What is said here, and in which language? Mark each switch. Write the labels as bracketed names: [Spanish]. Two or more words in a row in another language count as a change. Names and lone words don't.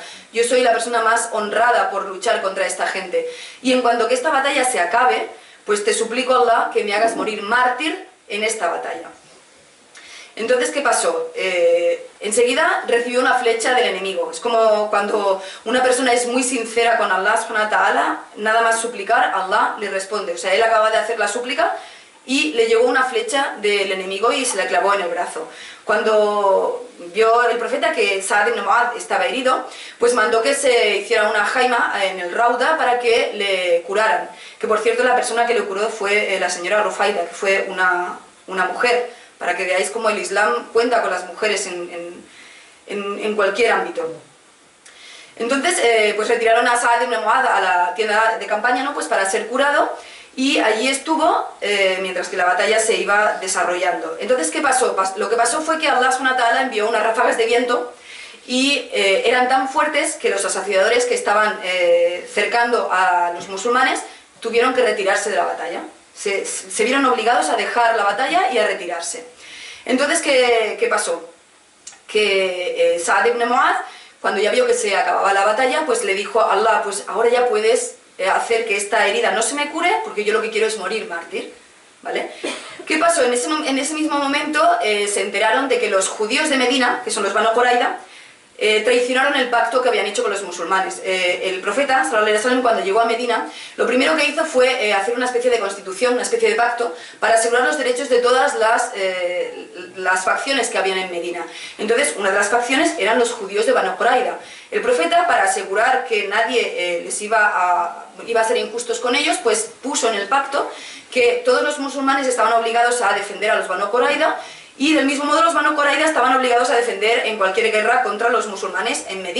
[Spanish] Yo soy la persona más honrada por luchar contra esta gente. Y en cuanto que esta batalla se acabe, pues te suplico, Allah, que me hagas morir mártir en esta batalla. Entonces, ¿qué pasó? Enseguida recibió una flecha del enemigo. Es como cuando una persona es muy sincera con Allah [Arabic] سبحانه وتعالى, [Spanish] nada más suplicar, Allah le responde. O sea, él acaba de hacer la súplica y le llegó una flecha del enemigo y se la clavó en el brazo. Cuando vio el profeta que Sa'ad ibn Mu'adh estaba herido, pues mandó que se hiciera una jaima en el Rauda para que le curaran. Que por cierto, la persona que le curó fue la señora Rufaida, que fue una mujer, para que veáis cómo el Islam cuenta con las mujeres en cualquier ámbito. Entonces, pues retiraron a Sa'ad ibn Mu'adh a la tienda de campaña, ¿no? Pues para ser curado. y allí estuvo mientras que la batalla se iba desarrollando. Entonces, ¿qué pasó? Lo que pasó fue que Allah [Arabic] سبحانه وتعالى [Spanish] envió unas ráfagas de viento y eran tan fuertes que los asociadores que estaban cercando a los musulmanes tuvieron que retirarse de la batalla. Se vieron obligados a dejar la batalla y a retirarse. Entonces, ¿qué pasó? Que Sa'd ibn Mu'adh, cuando ya vio que se acababa la batalla, pues le dijo a Allah, pues ahora ya puedes hacer que esta herida no se me cure, porque yo lo que quiero es morir mártir, ¿vale? ¿Qué pasó? En ese mismo momento se enteraron de que los judíos de Medina, que son los Banu Qurayza, traicionaron el pacto que habían hecho con los musulmanes. El profeta, [Arabic] صلى الله عليه وسلم, [Spanish] cuando llegó a Medina, lo primero que hizo fue hacer una especie de constitución, una especie de pacto, para asegurar los derechos de todas las facciones que habían en Medina. Entonces, una de las facciones eran los judíos de Banu Qurayza. El profeta, para asegurar que nadie iba a ser injustos con ellos, pues puso en el pacto que todos los musulmanes estaban obligados a defender a los Banu Qurayza, y del mismo modo los Banu Qurayza estaban obligados a defender en cualquier guerra contra los musulmanes en Medina.